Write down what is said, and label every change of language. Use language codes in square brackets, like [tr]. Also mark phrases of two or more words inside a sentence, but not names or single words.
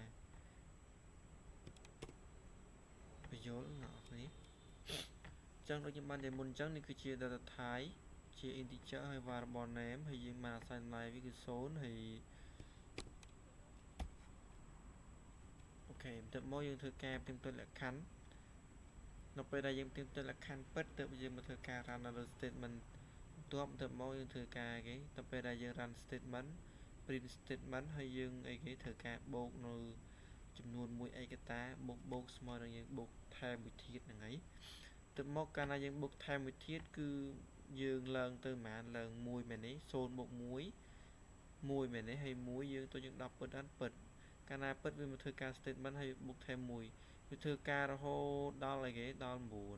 [km] បញ្យល់អ្នកនរនេះចឹងដូចខ្ញុំបាននិយាយមុនចឹងនេះគឺជា [en] data type [km] ជា integer ហើយ [en] variable name [km] ហើយយើងបាន assign តម្លៃវាគឺ0ហើយ អូខេបន្ទាប់មកយើងធ្វើការផ្ទៀងផ្ទាត់លក្ខខណ្ឌនៅពេលដែលយើងផ្ទៀងផ្ទាត់លក្ខខណ្ឌពិតទើបយើងមកធ្វើការ run នៅលើ statement បន្ទាប់មក យើងធ្វើការគេទៅពេលដែលយើង [en] run statement print statement [km] ហើយយើងអីគេធ្វើការបូកនៅចំនួនមួយឯកតាបូកស្មើនឹងយើងបូកថែមមួយធាតុហ្នឹងហើយទៅមកកាលណាយើងបូកថែមមួយធាតុគឺយើងឡើងទៅប្រហែលឡើង1មែនទេ0បូក1មែនទេហើយ1យើងទៅយើង10ពិតអត់ពិតកាលណាពិតវាមកធ្វើការ statement ហើយបូកថែម1វាធ្វើការរហូតដល់អីគេដល់9